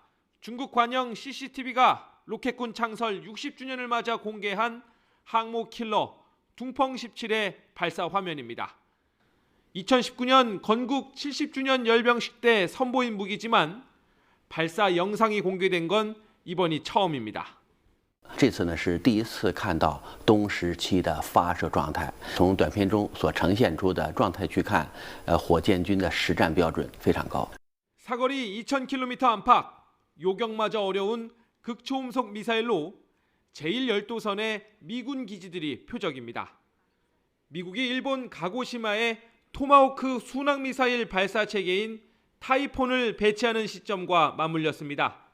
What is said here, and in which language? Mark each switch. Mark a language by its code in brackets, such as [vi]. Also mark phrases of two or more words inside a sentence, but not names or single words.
[ko] 중국 관영 CCTV가 로켓군 창설 60주년을 맞아 공개한 항모 킬러 둥펑 17의 발사 화면입니다. 2019년 건국 70주년 열병식 때 선보인 무기지만 발사 영상이 공개된 건 이번이 처음입니다. [zh] 这次呢是第一次看到东17的发射状态。从短片中所呈现出的状态去看，火箭军的实战标准非常高。 [ko] 사거리 2,000km 안팎, 요격마저 어려운 극초음속 미사일로 제1열도선의 미군 기지들이 표적입니다. 미국이 일본 가고시마에 토마호크 순항미사일 발사 체계인 타이폰을 배치하는 시점과 맞물렸습니다.